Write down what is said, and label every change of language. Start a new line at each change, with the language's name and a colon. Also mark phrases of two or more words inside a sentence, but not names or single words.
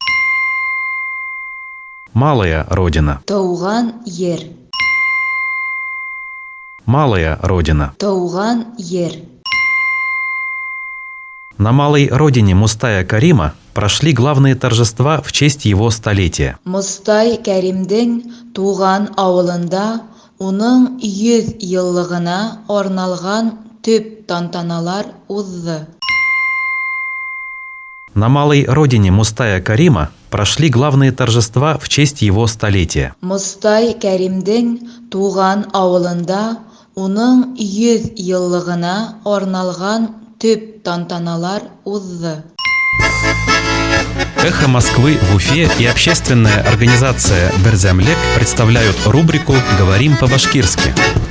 Russian: Малая Родина.
Bashkir: Тауган ер.
Russian: Малая Родина.
Bashkir: Тауган ер.
Russian: На Малой Родине Мустая Карима прошли главные торжества в честь его столетия.
Bashkir: Мустай Кәримдин туган авылында уның 100 еллыгына арналган төп тантаналар узды.
Russian: На Малой Родине Мустая Карима прошли главные торжества в честь его столетия.
Bashkir: Мустай Кәримдин туган авылында уның 100 еллыгына арналган төп тантаналар узды.
Russian: «Эхо Москвы» в Уфе и общественная организация «Берзямлек» представляют рубрику «Говорим по-башкирски».